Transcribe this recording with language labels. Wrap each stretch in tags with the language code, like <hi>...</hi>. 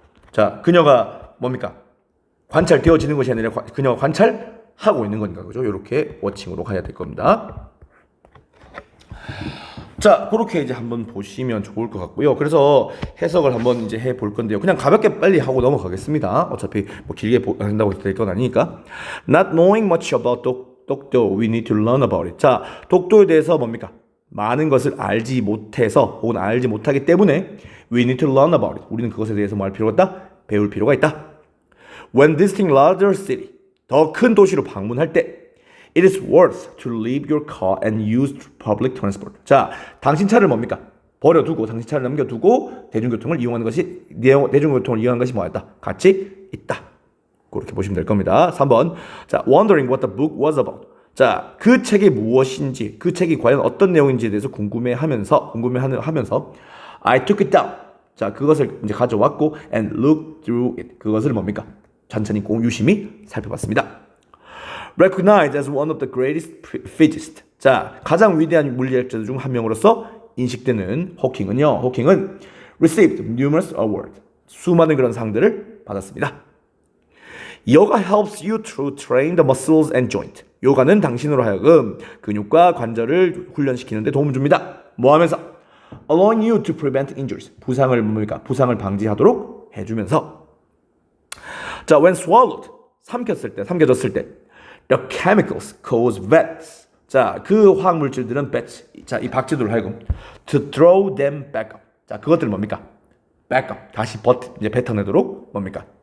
<ko>자, 그녀가 뭡니까? 관찰되어지는 것이 아니라 그녀가 관찰하고 있는 거니까 그죠? 요렇게 워칭으로 가야 될 겁니다. 자, 그렇게 이제 한번 보시면 좋을 것 같고요. 그래서 해석을 한번 이제 해볼 건데요. 그냥 가볍게 빨리 하고 넘어가겠습니다. 어차피 뭐 길게 한다고 될 건 아니니까.</ko> <en>Not knowing much about 독도, we need to learn about it.</en> <ko>자, 독도에 대해서 뭡니까? 많은 것을 알지 못해서 혹은 알지 못하기 때문에</ko> <en>we need to learn about it.</en> <ko>우리는 그것에 대해서 뭐 할 필요가 있다? 배울 필요가 있다.</ko> <en>When visiting larger city,</en> <ko>더 큰 도시로 방문할 때</ko> <en>It is worth to leave your car and use public transport.</en> <ko>자, 당신 차를 뭡니까? 버려두고 당신 차를 남겨두고 대중교통을 이용하는 것이 뭐였다? 가치 있다. 그렇게 보시면 될 겁니다. 3번.</ko> <en>자, wondering what the book was about.</en> <ko>자, 그 책이 무엇인지, 그 책이 과연 어떤 내용인지에 대해서 궁금해하면서</ko> <en>I took it down.</en> <ko>자, 그것을 이제 가져왔고</ko> <en>and looked through it.</en> <ko>그것을 뭡니까? 천천히 유심히 살펴봤습니다.</ko> <en>Recognized as one of the greatest physicists.</en> <ko>자, 가장 위대한 물리학자 중 한 명으로서 인식되는 호킹은</ko> <en>received numerous awards.</en> <ko>수많은 그런 상들을 받았습니다.</ko> <en>Yoga helps you to train the muscles and joint.</en> <ko>요가는 당신으로 하여금 근육과 관절을 훈련시키는 데 도움을 줍니다. 뭐 하면서?</ko> <en>Allowing you to prevent injuries.</en> <ko>부상을 방지하도록 해주면서. 자,</ko> <en>when swallowed.</en> <ko>삼켜졌을 때.</ko> <en>The chemicals cause bats.</en> <ko>자, 그 화학 물질들은 bats. 자, 이 박쥐들을 하여금</ko> <en>to throw them back up.</en> <ko>자, 그것들 뭡니까?</ko> <en>back up.</en> <ko>다시 이제 뱉어내도록 뭡니까?</ko>